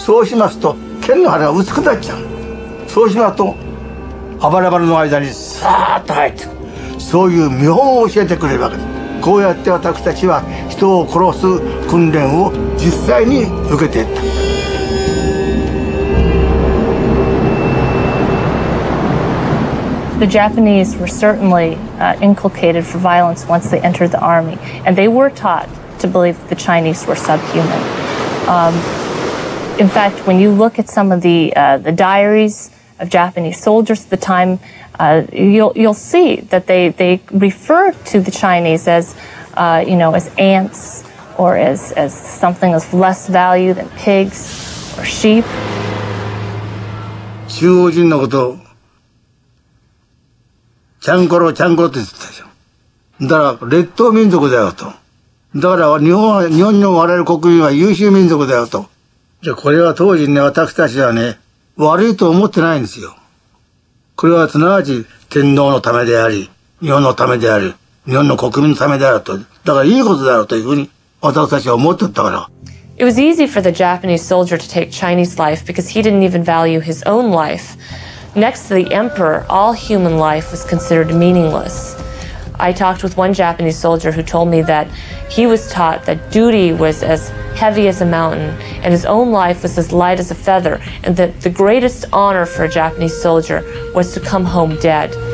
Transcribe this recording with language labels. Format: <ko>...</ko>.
<ja>そうしますと剣の腹が薄くなっちゃう。そうしますとあばらばらの間にさーっと入ってくる。そういう見本を教えてくれるわけです。こうやって私たちは人を殺す訓練を実際に受けていった。</ja> <en>The Japanese were certainly inculcated for violence once they entered the army, and they were taught to believe that the Chinese were subhuman. In fact, when you look at some of the diaries of Japanese soldiers at the time, you'll see that they refer to the Chinese as as ants or as something of less value than pigs or sheep.</en> <ja>中央人のことをちゃんころって言ってたでしょ。だから劣等民族だよと。だから日本の我々国民は優秀民族だよと。じゃあこれは当時ね、私たちはね、悪いと思ってないんですよ。これはすなわち天皇のためであり、日本のためであり、日本の国民のためであると。だからいいことだろうというふうに私たちは思ってたから。</ja> <en>It was easy for the Japanese soldier to take Chinese life because he didn't even value his own life. Next to the emperor, all human life was considered meaningless. I talked with one Japanese soldier who told me that he was taught that duty was as heavy as a mountain and his own life was as light as a feather, and that the greatest honor for a Japanese soldier was to come home dead.</en>